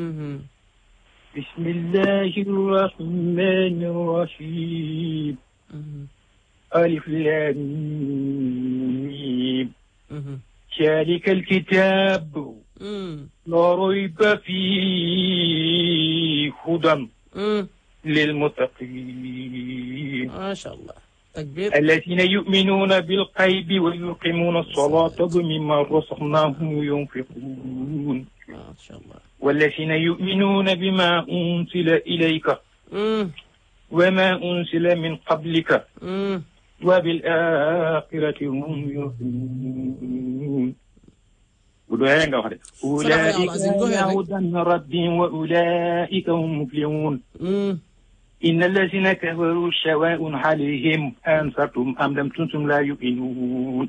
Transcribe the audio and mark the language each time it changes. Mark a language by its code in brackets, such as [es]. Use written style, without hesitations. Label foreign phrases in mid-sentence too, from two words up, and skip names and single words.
[ar] بسم الله الرحمن الرحيم. الم. ذلك الكتاب لا ريب فيه هدى للمتقين ما شاء الله تكبير الذين يؤمنون بالغيب ويقيمون الصلاة ومما رزقناهم ينفقون ما شاء الله والذين يؤمنون بما أنزل إليك وما أنزل من قبلك وبالآخرة هم يوقنون أولئك هدى ربهم وأولئك هم المفلحون إن الذين كفروا سواء عليهم أنذرتم أم لم تنذرهم لا يؤمنون